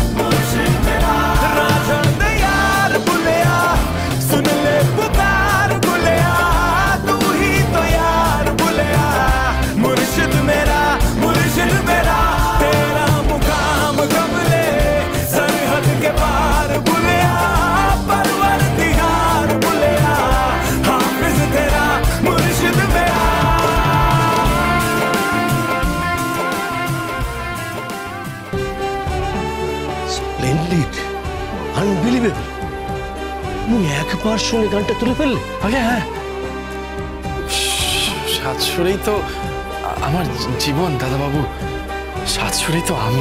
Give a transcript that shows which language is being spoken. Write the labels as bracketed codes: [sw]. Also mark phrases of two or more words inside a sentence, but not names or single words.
[hi] राधड़ दे यार बुलिया, सुन ले पुकार बुलिया, तू ही तो यार बुलिया, मुर्शिद मेरा तेरा मुकाम कमले सरहद के पार बुलिया, परवरदिगार बुलिया, हाफिज तेरा मुर्शिद मेरा। [en] Splendid, unbelievable. [bn] তুমি একবার শুনে গানটা তুলে ফেললে? আগে হ্যাঁ, সাত সুরেই তো আমার জীবন দাদাবাবু, সাত সুরেই তো আমি।